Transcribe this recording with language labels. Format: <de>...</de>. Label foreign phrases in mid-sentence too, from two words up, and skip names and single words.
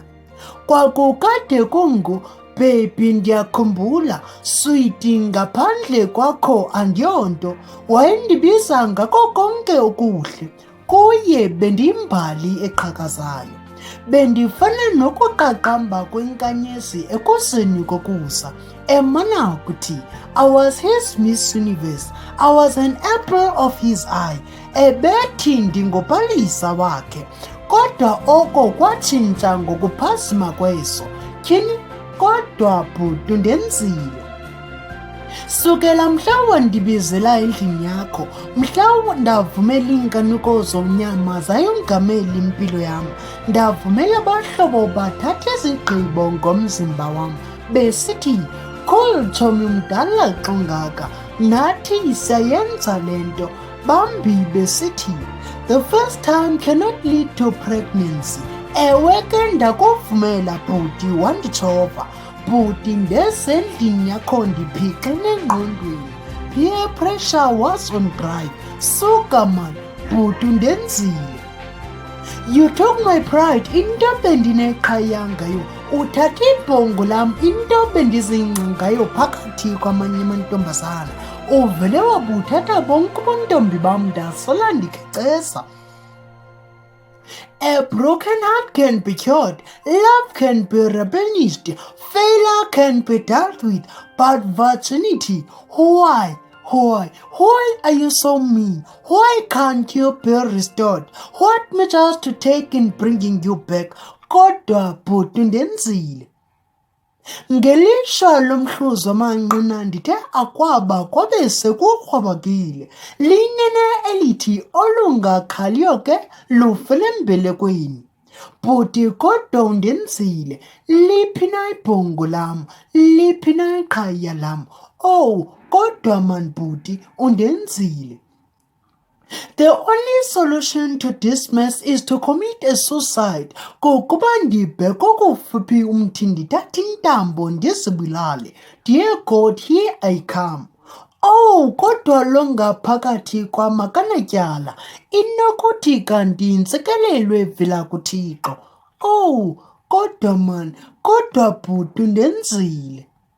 <xh>Kwakukade kungu baby, ndiyakhumbula, switi, ngaphandle kwakho andiyonto, wayendibiza ngako konke okuhle, kuye bendiyimbali eqhakazayo. Bendifana nokuqaqamba kwenkanyezi ekuseni kokusa, emana ukuthi</xh> <en>I was his Miss Universe, I was an apple of his eye,</en> <xh>ebethi ndingopalisa wakhe. Kodwa oko kwatshintsha ngokuphazima kweso. Tyhini kodwa Bhuti Undenzile. Sukela mhla wandibizela endlini yakho, mhla ndavumela iinkanuko zomnyama zayongamela impilo yam, ndavumela abahlobo bathathe izigqibo ngomzimba wam, besithi khulu tshomi mdala xongaka, nathi siyayenza le nto. Bambi besithi</xh> <en>the first time cannot lead to pregnancy.</en> <xh>Ewe ke ndakuvumela Bhuti, wanditshova. Bhuti, ndesendlini yakho ndiphixene engqondweni,</xh> <en>peer pressure was on drive.</en> <xh>Suka man Bhuti Undenzile.</xh> <en>You took my pride,</en> <xh>into bendineqhaya ngayo, uthatha ibhongo lam, into bendizingca ngayo phakathi kwamanye amantombazana, uvele wabuthatha bonke ubuntombi bam ndasola ndikecesa.</xh> <en>A broken heart can be cured, love can be replenished, failure can be dealt with, but virginity, why are you so mean? Why can't you be restored? What measures to take in bringing you back?</en> <xh>Kodwa Bhuti Undenzile. Ngelishwa lomhluzo manqina ndithe akwaba kwabe sekukrwabakile, linene elithi olungakhaliyo ke lufele embelekweni. Bhuti kodwa Undenzile, liphi na ibhongo lam, liphi na iqhaya lam. Oh, kodwa man Bhuti Undenzile.</xh> <en>The only solution to this mess is to commit a suicide.</en> <xh>Kukuba ndibheke kufuphi umthi ndithathe intambo ndizibulale.</xh> <en>Dear God, here I come.</en> <xh>Oh, kodwa lo ngaphakathi kwamakanatyala, inokuthi kanti intsikelelo evela kuThixo. Oh, kodwa man, kodwa Bhuti Undenzile.</xh>